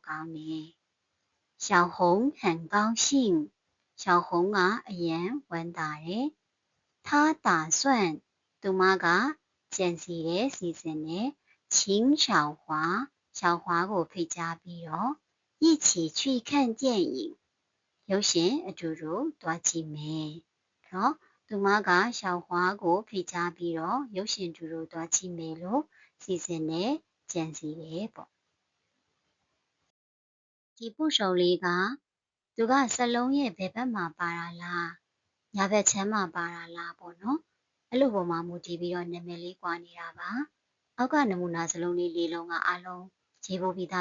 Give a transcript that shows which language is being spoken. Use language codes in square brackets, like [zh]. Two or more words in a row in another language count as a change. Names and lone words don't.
[my] ကောင်းတယ် [zh] 小红很高兴 [my] 小红ကအရင်ဝမ်းသာတယ် [zh] 他打算 [my] သူမကကြံစီတယ်စီစဉ်တယ် [zh] 请小华 [my] 小华ကိုဖိတ်ကြားပြီးတော့ [zh] 一起去看电影 [my] ရုပ်ရှင်အတူတူသွားကြည့်မယ်နော်သူမက小华ကိုဖိတ်ကြားပြီးတော့ရုပ်ရှင်အတူတူသွားကြည့်မယ်လို့စီစဉ်တယ်ကြံစီတယ်ပေါ့ ဒီပုရှုံလေးကသူကစလုံးရဲ့ဘယ်ဘက်မှာပါတာလားညာဘက်ချမ်းမှာပါတာလားပေါ့နော်အဲ့လိုပုံမှာမူတည်ပြီးတော့နာမည်လေးကွာနေတာပါအောက်ကနမူနာစလုံးလေးလေးလုံးကအလုံးရေးဖို့ပြီးသား